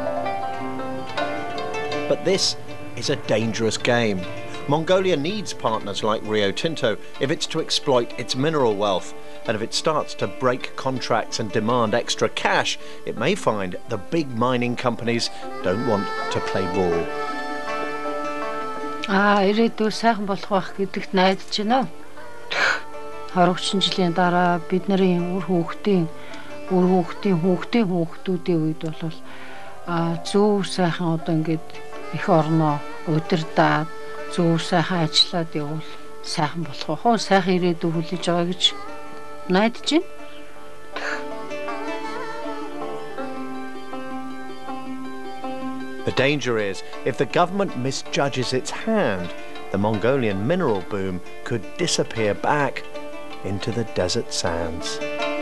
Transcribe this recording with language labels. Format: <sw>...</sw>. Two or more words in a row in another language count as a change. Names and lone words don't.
<en>But this is a dangerous game. Mongolia needs partners like Rio Tinto if it's to exploit its mineral wealth. And if it starts to break contracts and demand extra cash, it may find the big mining companies don't want to play ball.</en> <mn>Ирээдүйн сайхан болох байх гэдэгт найдаж байна. 20 жилийн дараа бидний үр хүүхдийн хүүхдүүдийн үед бол зөв сайхан одоо ингээд эх орноо удирдаад зөв сайхан ажиллаад явбал сайхан болох байх уу? Сайхан ирээдүй хүлээж байгаа гэж найдаж байна.</mn> <en>The danger is, if the government misjudges its hand, the Mongolian mineral boom could disappear back into the desert sands.</en>